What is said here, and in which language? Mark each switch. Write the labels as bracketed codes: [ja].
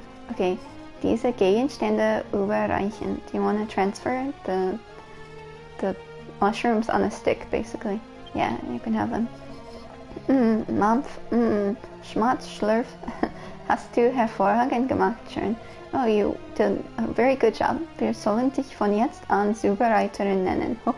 [de] Okay, diese Gegenstände überreichen. [en] Do you want to transfer the mushrooms on a stick, basically? Yeah, you can have them. [de] Mampf, Schmatz, Schlürf. Hast du hervorragend gemacht, Sharon. [en] Oh, you did a very good job. [de] Wir sollen dich von jetzt an Zubereiterin nennen.